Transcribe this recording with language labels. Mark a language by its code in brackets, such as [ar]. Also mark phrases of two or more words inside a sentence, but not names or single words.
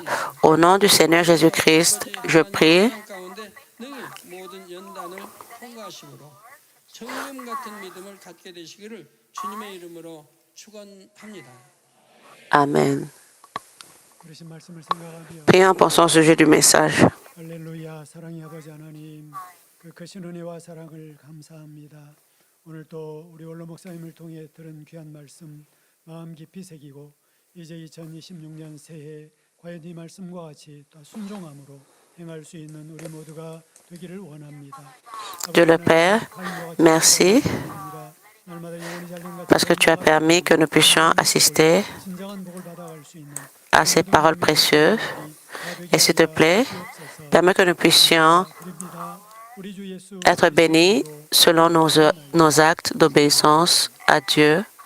[fr] Au nom du Seigneur Jésus-Christ, je prie. Amen. Prions en pensant au sujet du message. [ko] 할렐루야, 사랑의 아버지 하나님, 그 크신 은혜와 사랑을 감사합니다. 오늘 또 우리 원로 목사님을 통해 들은 귀한 말씀 마음 깊이 새기고 이제 2026년 새해 과연 이 말씀과 같이 또 순종함으로 행할 수 있는 우리 모두가 되기를 원합니다. [fr] Dieu le Père, merci parce que tu as permis que nous puissions assister à ces paroles précieuses. Et s'il te plaît, permets que nous puissions être bénis selon nos actes d'obéissance à Dieu.